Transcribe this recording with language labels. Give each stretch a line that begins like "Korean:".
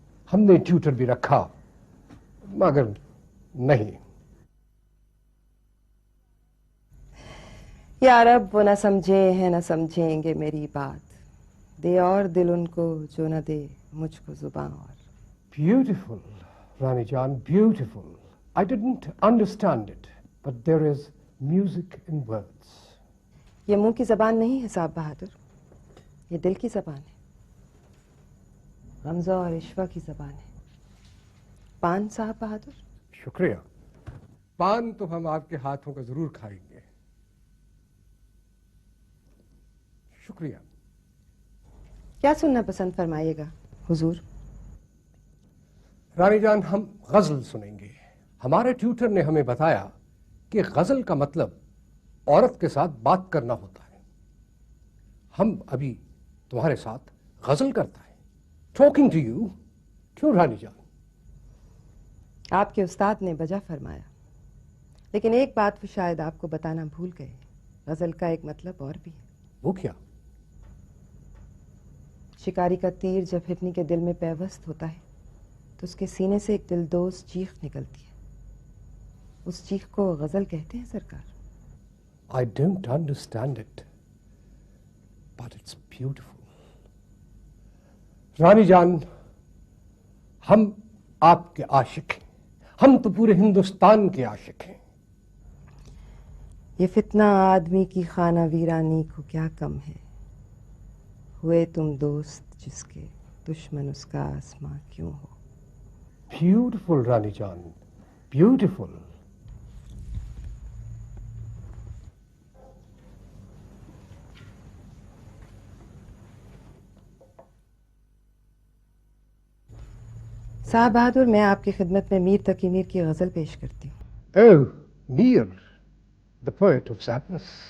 Hindi: हमने ट्यूटर भी रखा, मगर नहीं। यार अब वो न समझे हैं न समझेंगे मेरी बात। दे और दिल उनको जो न दे मुझको जुबान और।
English: Beautiful Rani जान, beautiful. I didn't understand it, but there is music in words.
Hindi: ये मुंह की जबान नहीं है साहब बहादुर, ये दिल की जबान है। रमजा और इश्वा की जबान है। पान साहब बहादुर। शुक्रिया। पान तो हम आपके हाथों का जरूर खाएंगे। शुक्रिया। क्या सुनना पसंद फरमाइएगा हुजूर? रानी जान, हम गजल सुनेंगे। हमारे ट्यूटर ने हमें बताया कि गजल का मतलब औरत के साथ बात करना होता है। हम अभी तुम्हारे साथ गजल करता है।
English: Talking to you. क्यों रानी जान?
Hindi: आपके उस्ताद ने बजा फरमाया, लेकिन एक बात वो शायद आपको बताना भूल गए। गजल का एक मतलब और भी है। वो क्या? शिकारी का तीर जब हिरनी के दिल में पैवस्त होता है तो उसके सीने से एक दिलदोज चीख निकलती है। उस चीख को गजल कहते हैं सरकार।
English: I don't understand it, but it's beautiful.
Hindi: रानी जान, हम आपके आशिक हैं। हम तो पूरे हिंदुस्तान के आशिक हैं। ये फितना आदमी की खाना वीरानी को क्या कम है। हुए तुम दोस्त जिसके, दुश्मन उसका आसमां क्यों हो।
English: Beautiful Rani जान, beautiful.
Hindi: साहब बहादुर, मैं आपकी खिदमत में मीर तकी मीर की गजल पेश करती हूँ।
English: Oh, Mir, the poet of sadness.